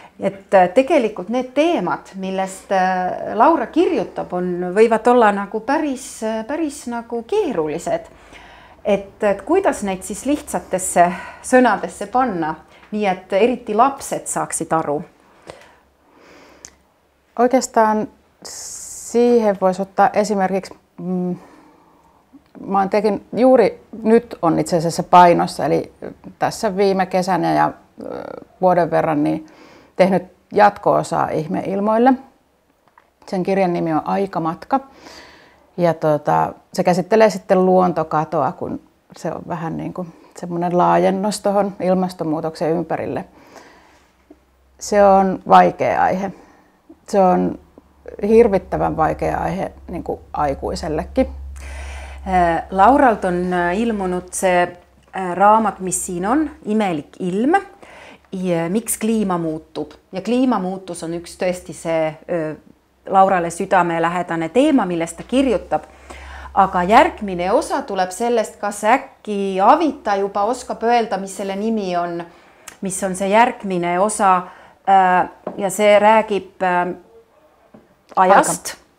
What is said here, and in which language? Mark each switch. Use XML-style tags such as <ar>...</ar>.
<et>Että tegelikult need teemat, millest Laura kirjutab, võivad olla nagu päris nagu keerulised. Et kuidas neid siis lihtsatesse sõnadesse panna, nii et eriti lapsed saaksid aru?</et> <fi>Oikeastaan siihen voisi ottaa esimerkiksi, mä tekin juuri nyt on itse asiassa painossa, eli tässä viime kesänä ja vuoden verran niin tehnyt jatko-osaa Ihmeilmoille. Sen kirjan nimi on Aikamatka ja se käsittelee sitten luontokatoa, kun se on vähän niin kuin semmoinen laajennus tuohon ilmastonmuutoksen ympärille. Se on vaikea aihe. Se on hirvittävän vaikea aihe niin kuin aikuisellekin.</fi> <et>Lauralt on ilmunut se raamat, mis siin on, Imelik ilm, miks kliima muutub. Ja kliimamuutus on üks tõesti see Laurale südamelähedane teema, millest ta kirjutab. aga järgmine osa tuleb sellest, kas äkki Avita juba oskab öelda, mis selle nimi on, mis on see järgmine osa ja see räägib ajast.</et>